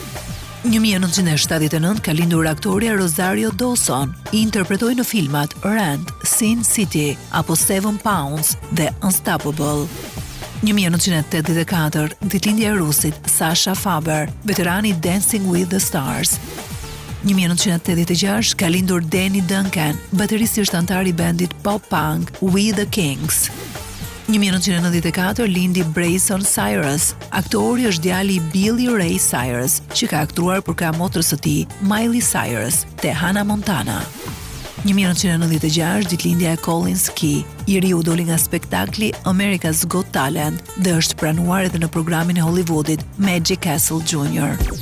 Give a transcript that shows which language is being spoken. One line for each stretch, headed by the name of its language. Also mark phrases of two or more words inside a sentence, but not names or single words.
Albanian: 1979 ka lindur aktoria Rosario Dawson, I interpretoi në filmat Rent, Sin City apo 7 Pounds dhe Unstoppable. 1984, ditëlindja e rusit Sasha Faber, veterani Dancing with the Stars. 1986 ka lindur Danny Duncan, bateristi antar I bandit pop punk We the Kings. 1994 lindi Bryson Cyrus, aktori është djali I Billy Ray Cyrus, që ka aktruar për krah motrës së tij, Miley Cyrus, te Hannah Montana. 1996 ditëlindja e Collins Key, I riu doli nga spektakli America's Got Talent dhe është pranuar edhe në programin e Hollywoodit Magic Castle Jr.